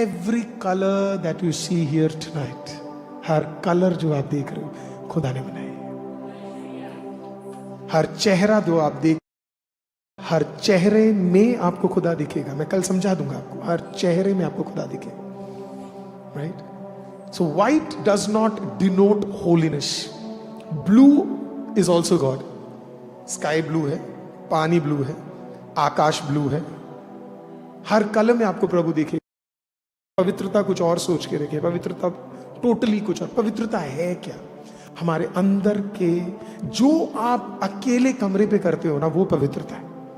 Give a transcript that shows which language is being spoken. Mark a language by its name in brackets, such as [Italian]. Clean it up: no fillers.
[English] every colour that you see here tonight, [Hindi] हर colour जो आप देख रहे हो खुदा ने बनाया है। हर चेहरा जो आप देख, हर चेहरे में आपको खुदा दिखेगा। मैं कल समझा दूंगा आपको, हर चेहरे में आपको खुदा दिखेगा, right. [English] So white does not denote holiness. Blue is also God. Sky blue [Hindi] है, पानी ब्लू है, आकाश ब्लू है। हर कलर में आपको प्रभु दिखेगा। पवित्रता कुछ और सोच के रखे, पवित्रता टोटली कुछ और। पवित्रता है क्या? हमारे अंदर के जो आप अकेले कमरे पे करते हो ना, वो पवित्रता है।